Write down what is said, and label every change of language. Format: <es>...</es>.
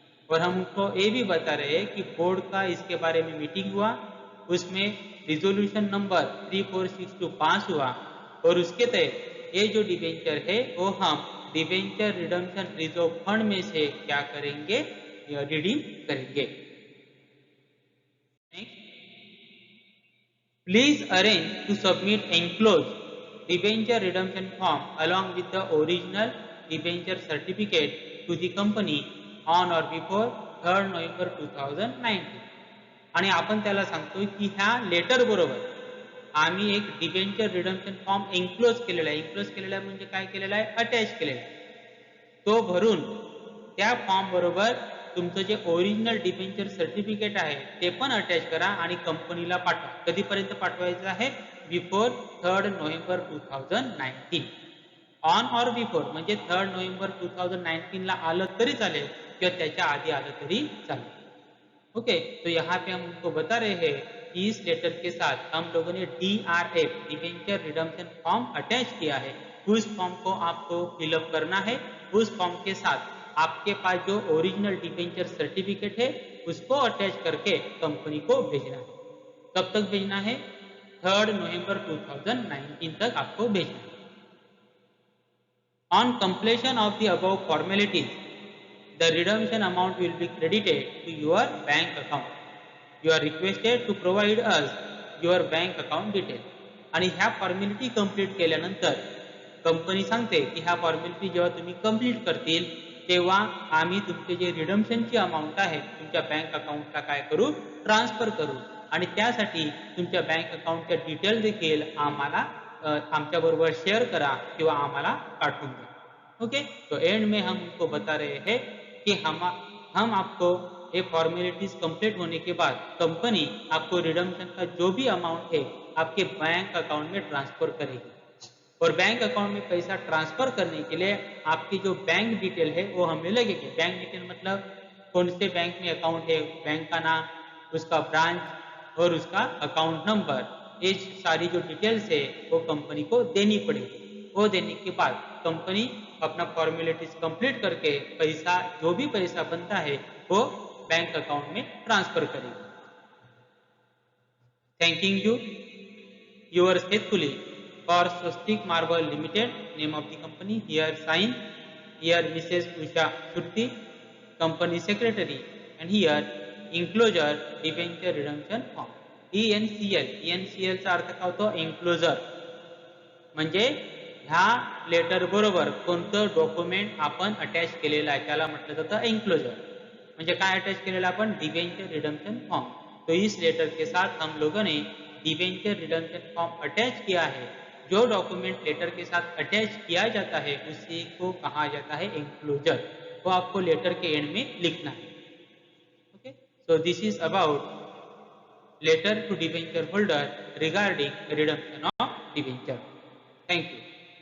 <hi>और हम उनको ये भी बता रहे हैं कि बोर्ड का इसके बारे में मीटिंग हुआ, उसमें रिजोल्यूशन नंबर 3462 पास हुआ, और उसके तहत ये जो डिबेंचर है वो हम डिबेंचर रिडम्पशन रिजर्व फंड में से क्या करेंगे, रिडीम करेंगे.</hi> <en>Please arrange to submit enclosed debenture redemption form along with the original debenture certificate to the company on or before 3rd November 2019.</en> <mr>आणि आपण त्याला सांगतोय की ह्या लेटर बरोबर आम्ही एक डिबेंचर रिडम्पशन फॉर्म एन्क्लोज केलेला आहे. एन्क्लोज केलेला आहे म्हणजे काय केलेला आहे? अटॅच केलेला आहे. तो भरून त्या फॉर्म बरोबर तुमचं जे ओरिजिनल डिबेंचर सर्टिफिकेट आहे ते पण अटॅच करा आणि कंपनीला पाठवा. कधीपर्यंत पाठवायचं आहे?</mr> <en>Before 3rd November 2019. On or before</en> <mr>म्हणजे 3rd नोव्हेंबर 2019 ला आलं तरी चालेल किंवा त्याच्या आधी आलं तरी चालेल.</mr> <hi>ओके, तो यहाँ पे हम उनको बता रहे हैं कि इस लेटर के साथ हम लोगों ने DRF debenture redemption form attach किया है. उस फॉर्म को आपको फिलअप करना है. उस फॉर्म के साथ आपके पास जो ओरिजिनल डिबेंचर सर्टिफिकेट है उसको अटैच करके कंपनी को भेजना है. कब तक भेजना है? 3rd नवंबर 2019 तक आपको भेजना है.</hi> <en>On completion of the above formalities, the redemption amount will be credited to your bank account. You are requested to provide us your bank account detail.</en> <mr>आणि ह्या फॉर्मॅलिटी कंप्लीट केल्यानंतर कंपनी सांगते की ह्या फॉर्मॅलिटी जेव्हा तुम्ही कंप्लीट करतील तेव्हा आम्ही तुमचे जे रिडम्पशनची अमाऊंट आहे तुमच्या बँक अकाउंटला काय करू? ट्रान्सफर करू. आणि त्यासाठी तुमच्या बँक अकाउंटच्या डिटेल देखील आम्हाला आमच्याबरोबर शेअर करा किंवा आम्हाला पाठवून द्या.</mr> <hi>ओके, तो एंड में हम उनको बता रहे हैं कि हम आपको ये फॉर्मेलिटीज कंप्लीट होने के बाद कंपनी आपको रिडम्पशन का जो भी अमाउंट है आपके बैंक अकाउंट में ट्रांसफर करेगी. और बैंक अकाउंट में पैसा ट्रांसफर करने के लिए आपकी जो बैंक डिटेल है वो हमें लगेगी. बैंक डिटेल मतलब कौन से बैंक में अकाउंट है, बैंक का नाम, उसका ब्रांच और उसका अकाउंट नंबर, ये सारी जो डिटेल्स है वो कंपनी को देनी पड़ेगी. वो देने के बाद कंपनी अपना फॉर्मेलिटीज कंप्लीट करके पैसा जो भी पैसा बनता है वो बैंक अकाउंट में ट्रांसफर करेगी.</hi> <en>Thanking you your faithfully for Swastik marble limited, name of the company, here sign, here Mrs Usha Sutti, company secretary, and here enclosure debenture redemption form.</en> <mr>ENCL, ENCL चा अर्थ काय होतो?</mr> <en>Enclosure.</en> <mr>म्हणजे ह्या लेटर बरोबर कोणतं डॉक्युमेंट आपण अटॅच केलेलं आहे त्याला म्हटलं जातं एन्क्लोजर. म्हणजे काय अटॅच केलेलं आपण?</mr> <hi>Debenture redemption form. तो इस लेटर के साथ हम लोगों ने डिबेंचर रिडम्पशन फॉर्म अटैच किया है. जो डॉक्यूमेंट लेटर के साथ अटैच किया जाता है उसी को कहा जाता है एन्क्लोजर. वो आपको लेटर के एंड में लिखना है.</hi> <en>Okay, so this is about letter to debenture holder regarding redemption of debenture. Thank you.</en>